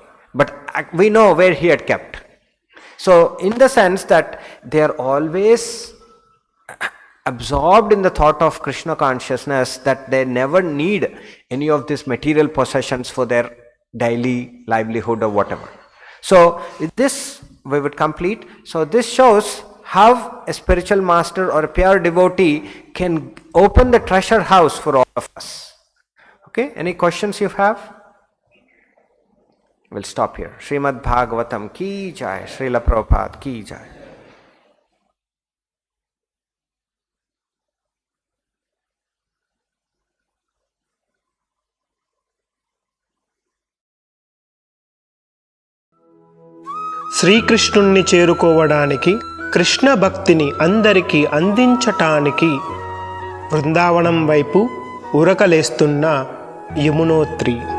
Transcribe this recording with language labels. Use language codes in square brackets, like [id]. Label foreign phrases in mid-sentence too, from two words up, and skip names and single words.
[en] But we know where he had kept. So in the sense that they are always absorbed in the thought of Krishna consciousness, that they never need any of these material possessions for their daily livelihood or whatever. So with this we would complete. So this shows how a spiritual master or a pure devotee can open the treasure house for all of us. Okay, any questions you have? We'll stop here. [hi] श्रीमद् भागवतम् की जय, श्रील प्रभुपाद की जय. [te] శ్రీకృష్ణుణ్ణి చేరుకోవడానికి, కృష్ణ భక్తిని అందరికీ అందించటానికి బృందావనం వైపు ఉరకలేస్తున్న యమునోత్రి.